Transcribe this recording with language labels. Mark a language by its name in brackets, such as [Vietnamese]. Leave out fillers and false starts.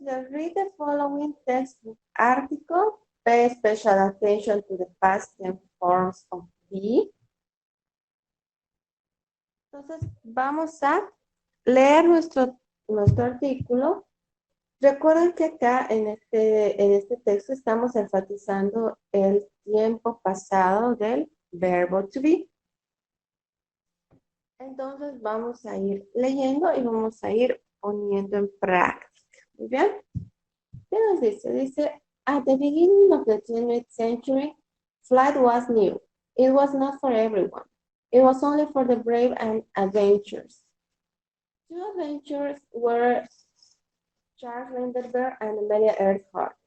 [English] Read the following textbook article. Pay special attention to the past tense forms of be. [Spanish] Entonces, vamos a leer nuestro artículo. Recuerden que acá en este texto estamos enfatizando el tiempo pasado del verbo to be. Entonces vamos a ir leyendo y vamos a ir poniendo en práctica. Muy bien. ¿Qué nos dice? Dice, [English] at the beginning of the 20th century, flight was new. It was not for everyone. It was only for the brave and adventurous. Two adventurers were Charles Lindbergh and Amelia Earhart.